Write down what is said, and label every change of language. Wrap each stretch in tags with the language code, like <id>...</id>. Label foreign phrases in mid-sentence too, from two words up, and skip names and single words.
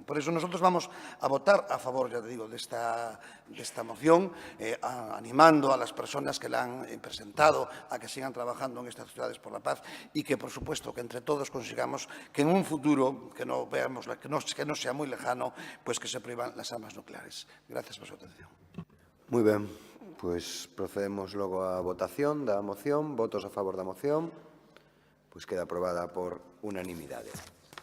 <es>Por eso nosotros vamos a votar a favor, ya te digo, de esta moción, animando a las personas que la han presentado a que sigan trabajando en estas ciudades por la paz y que, por supuesto, que entre todos consigamos que en un futuro, que no veamos, que no sea muy lejano, pues que se prohíban las armas nucleares. Gracias por su atención.</es> <gl>Moi ben, pois procedemos logo á votación da moción. Votos a favor da moción. Pois queda aprobada por unanimidade.</gl>